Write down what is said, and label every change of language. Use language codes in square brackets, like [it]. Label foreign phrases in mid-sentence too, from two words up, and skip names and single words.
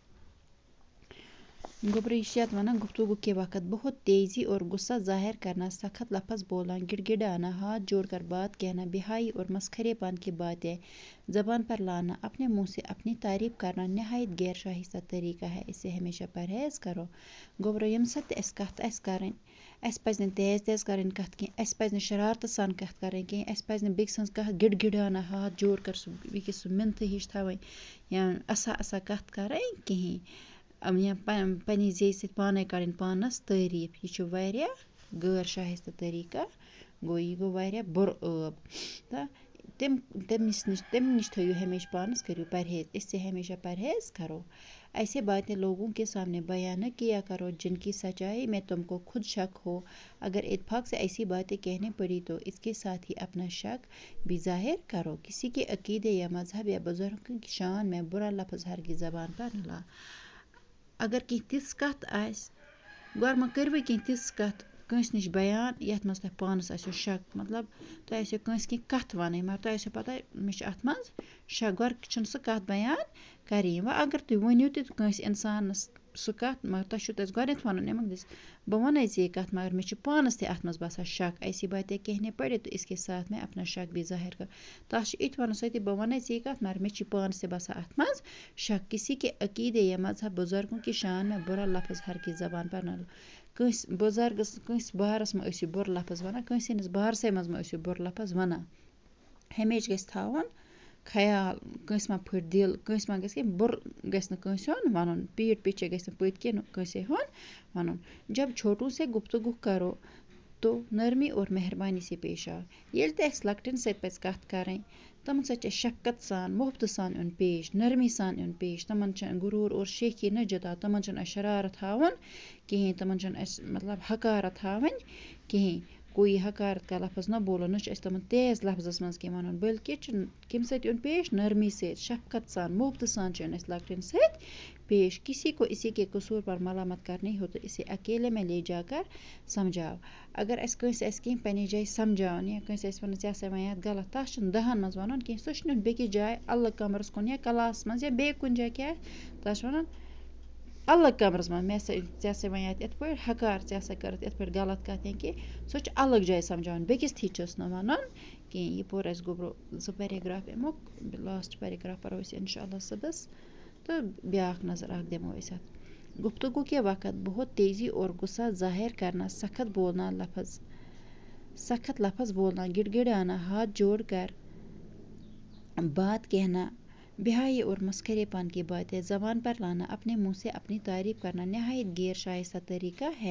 [ur] گبریشیات ونا گفتگو کے وقت بہت تیزی اور غصہ ظاہر کرنا، سخت لفظ بولنا، گڑ گڑانا، ہاتھ جوڑ کر بات کہنا، بہائی اور مسخرے پن کی باتیں زبان پر لانا، اپنے منہ سے اپنی تعریف کرنا نہایت غیر شائستہ طریقہ ہے۔ اس سے ہمیشہ پرہیز کرو۔ [ks] گوبرو یم سات اس کتھ اس کرن، اس پز نہ تیز تیز کرن کتھ کی، اس پز نہ شرارت سان کتھ کرن کی، اس پز نہ بیک سنز کتھ [ur] گڑ گڑانا ہاتھ جوڑ کر [ks] بیکس منتھ ہش تھوین یا اسا اسا کتھ کرن کہین، یا پننہِ زیٚیہِ سۭتۍ پانے کرٕنۍ پانس تعریف۔ یہ چھُ واریاہ غٲر شائستہ طریقہ گوٚو، یہ گوٚو واریاہ بُرٕ عٲب تہٕ تم نش تھٲیِو ہمیشہ پانس کٔرِو پرہیز۔ [ur] اس سے ہمیشہ پرہیز کرو۔ ایسے باتیں لوگوں کے سامنے بیان نہ کیا کرو جن کی سچائی میں تم کو خود شک ہو۔ اگر اتفاق سے ایسی باتیں کہنے پڑی تو اس کے ساتھ ہی اپنا شک بھی ظاہر کرو۔ کسی کے عقیدے یا مذہب یا بزرگوں کی شان میں برا لفظ ہرگز زبان پر نہ لاؤ۔ [ks] اگر کینٛہہ تِژھ کتھ آسہِ، گۄڈٕ ما کٔرِوٕے کینٛہہ تِژھ کتھ کٲنٛسہِ نِش بیان یتھ منٛز تۄہہِ پانس آسیو شک، مطلب تۄہہِ آسیو کٲنٛسہِ کینٛہہ کتھ وَنٕنۍ مگر تۄہہِ آسیو پتہ مےٚ چھِ اتھ منٛز شک، گۄڈٕ چھُنہٕ سُہ کتھ بیان کَرٕنۍ۔ وۄنۍ اگر تُہۍ ؤنِو تہِ کٲنٛسہِ اِنسانس سُہ کتھ مگر تۄہہِ چھُو تَس گۄڈنٮ۪تھ وَنُن امیُک دٔسۍ بہٕ وَنَے ژےٚ یہِ کتھ مگر مےٚ چھِ پانس تہِ اتھ منٛز باسان شک۔ [ur] ایسی باتیں کہنے پڑے تو اس کے ساتھ میں اپنا شک بھی ظاہر کر۔ [ks] تَتھ چھُ یِتہِ وَنُن سۭتی بہٕ وَنَے ژےٚ یہِ کتھ مگر مےٚ چھِ پانس تہِ باسان اتھ منٛز شک۔ [ur] کسی کے عقیدے یا مذہب بزرگوں کی شان میں برا لفظ ہرگز زبان پر نہ لاؤ۔ [ks] کٲنٛسہِ بُزرگس کٲنٛسہِ بارس منٛز ٲسِو بُرٕ لفظ ونان، کٲنٛسہِ ہٕنٛدِس بارسٕے منٛز مہ ٲسِو بُرٕ لفظ ونان۔ ہمیشہ گژھِ تھاوُن خیال، کٲنٛسہِ ما پھٕٹہِ دِل، کٲنٛسہِ ما گژھِ کینٛہہ بُرٕ گژھِ نہٕ کٲنٛسہِ ہُنٛد وَنُن، [ur] پیٖٹھ پیچھے [ks] گژھِ نہٕ پٔتۍ کِنۍ کٲنٛسے ہُنٛد وَنُن۔ [ur] جب چھوٹوں سے گفتگو کرو تو نرمی اور مہربانی سے پیش آؤ۔ [ks] ییٚلہِ تہِ اَسہِ لۄکٹٮ۪ن سۭتۍ پَزِ کتھ کَرٕنۍ، تِمن سۭتۍ چھِ اَسہِ شفقت سان، محبتہٕ سان یُن پیش، نرمی سان یُن پیش۔ تِمن چھُنہٕ [ur] غروٗر اور شیخی نہ جتاو، [ks] تِمن چھُنہٕ اَسہِ شرارت ہاوُن کِہیٖنۍ، تِمن چھُنہٕ اَسہِ مطلب حقارت ہاوٕنۍ کِہیٖنۍ۔ [ur] کوئی حقارت کا لفظ نہ بولو، [ks] نہ چھُ اَسہِ تِمن تیز لفظس منٛز کینٛہہ وَنُن بلکہ چھُ کَمہِ سۭتۍ یُن پیش، نرمی سۭتۍ، شفقت سان، محبتہٕ سان چھُ یُن اَسہِ لۄکٹٮ۪ن سۭتۍ پیش۔ [ur] کسی کو اسی کے قصور پر ملامت کرنی ہو تو اسے اکیلے میں لے جا کر سمجھاؤ۔ [ks] اگر اَسہِ کٲنٛسہِ آسہِ کینٛہہ پنٛنہِ جایہِ سمجھاوُن یا کٲنٛسہِ آسہِ وَنُن ژےٚ ہسا وَنہِ یَتھ غلط، تَتھ چھُنہٕ 10 منٛز وَنُن کینٛہہ، سُہ چھُ نیُن بیٚکِس جایہِ الگ کمرس کُن یا کلاسس منٛز یا بیٚیہِ کُنہِ جایہِ کیٛاہ تَتھ چھُ وَنُن الگ کمرس منٛز، ژےٚ ہسا وَنہِ یِتھ پٲٹھۍ حقار، ژےٚ ہسا کٔرٕتھ یِتھ پٲٹھۍ غلط کتھ یا کینٛہہ، سُہ چھُ الگ جایہِ سمجھاوُن، بیٚکِس تھی چھُس نہٕ وَنُن کِہیٖنۍ۔ یہِ پوٚر اَسہِ گوٚبرو 2 پیراگراف امیُک، لاسٹ پیراگراف پَرو أسۍ اِنشاء اللہ صُبحس تہٕ بیٛاکھ نظر اکھ دِمو أسۍ اَتھ۔ [ur] گفتگو کے وقت بہت تیزی اور غصہ ظاہر کرنا، سخت لفظ بولنا، گڑ گڑانا، ہاتھ جوڑ کر بات کہنا، بہائی اور مسخرے پن کی باتیں زبان پر لانا، اپنے منہ سے اپنی تعریف کرنا نہایت غیر شائستہ طریقہ ہے۔